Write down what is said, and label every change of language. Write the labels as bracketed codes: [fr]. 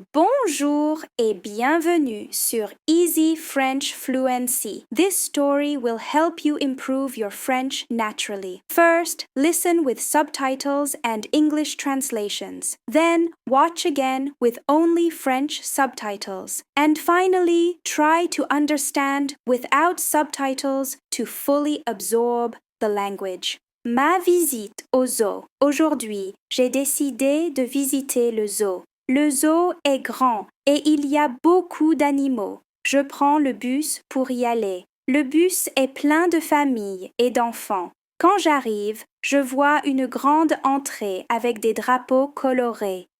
[fr] Bonjour et bienvenue sur Easy French Fluency. [en] This story will help you improve your French naturally. First, listen with subtitles and English translations. Then, watch again with only French subtitles. And finally, try to understand without subtitles to fully absorb the language. [fr] Ma visite au zoo. Aujourd'hui, j'ai décidé de visiter le zoo. Le zoo est grand et il y a beaucoup d'animaux. Je prends le bus pour y aller. Le bus est plein de familles et d'enfants. Quand j'arrive, je vois une grande entrée avec des drapeaux colorés.